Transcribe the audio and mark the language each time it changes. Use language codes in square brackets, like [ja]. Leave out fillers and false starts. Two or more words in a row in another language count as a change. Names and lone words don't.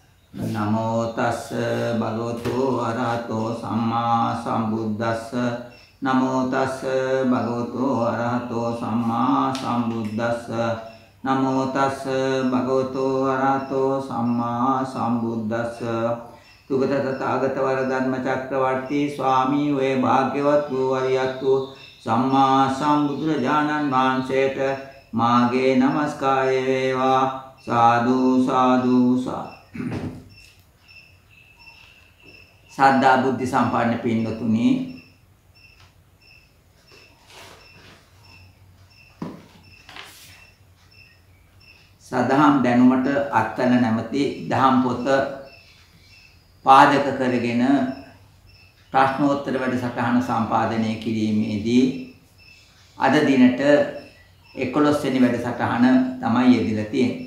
[pi] නමෝ තස්ස භගවතු අරහතෝ සම්මා සම්බුද්දස්ස නමෝ තස්ස භගවතු අරහතෝ සම්මා සම්බුද්දස්ස නමෝ තස්ස භගවතු අරහතෝ සම්මා සම්බුද්දස්ස [si] තුගත තථාගත වරදම්ම චක්‍රවර්ති ස්වාමී වේ භාග්‍යවත් වූ වරියත්තු සම්මා සම්බුදුරජාණන් වහන්සේට මාගේ නමස්කාරය වේවා සාදු සාදු සද්ධා බුද්ධ සම්පන්න පින්වතුනි සදහම් දැනුමට අත්කල නැමැති දහම් පොත පාදක කරගෙන ප්‍රශ්නෝත්තර වැඩසටහන සම්පාදනය කිරීමේදී අද දිනට 11 වෙනි වැඩසටහන තමයි යෙදিলা තියෙන්නේ.